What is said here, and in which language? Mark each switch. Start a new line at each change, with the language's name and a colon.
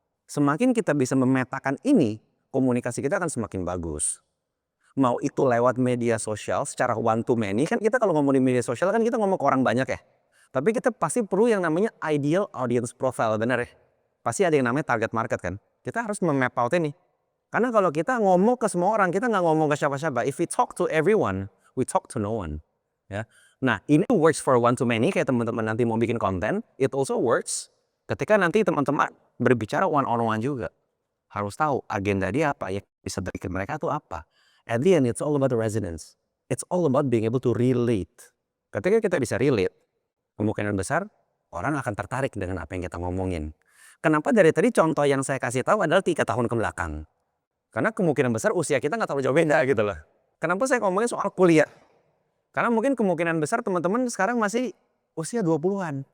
Indonesian: Semakin kita bisa memetakan ini, komunikasi kita akan semakin bagus. Mau itu lewat media sosial secara
English: one to many,
Indonesian: kan kita kalau ngomong di media sosial kan kita ngomong ke orang banyak ya. Tapi kita pasti perlu yang namanya ideal audience profile, benar ya? Pasti ada yang namanya target market kan. Kita harus memap out ini. Karena kalau kita ngomong ke semua orang, kita nggak ngomong ke siapa-siapa.
English: If we talk to everyone, we talk to no one.
Indonesian: Ya. Nah, ini
English: works for one to many,
Indonesian: kayak teman-teman nanti mau bikin konten,
English: it also works
Indonesian: ketika nanti teman-teman berbicara
English: one on one
Indonesian: juga. Harus tahu agenda dia apa, yang bisa berikan mereka itu apa.
English: At the end, it's all about the resonance. It's all about being able to relate.
Indonesian: Ketika kita bisa relate, kemungkinan besar orang akan tertarik dengan apa yang kita ngomongin. Kenapa dari tadi contoh yang saya kasih tahu adalah 3 tahun ke belakang? Karena kemungkinan besar usia kita nggak terlalu jauh beda gitu loh. Kenapa saya ngomongin soal kuliah? Karena mungkin kemungkinan besar teman-teman sekarang masih usia 20-an.